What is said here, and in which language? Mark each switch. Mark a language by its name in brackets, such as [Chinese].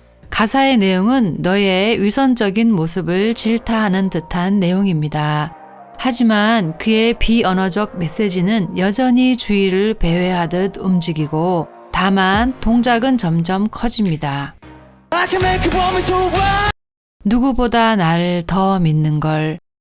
[Korean] 가사의 내용은 너의 위선적인 모습을 질타하는 듯한 내용입니다. 하지만 그의 비언어적 메시지는 여전히 주위를 배회하듯 움직이고 다만 동작은 점점 커집니다. [English] I can make you want me so right. [Korean] 누구보다 나를 더 믿는 걸.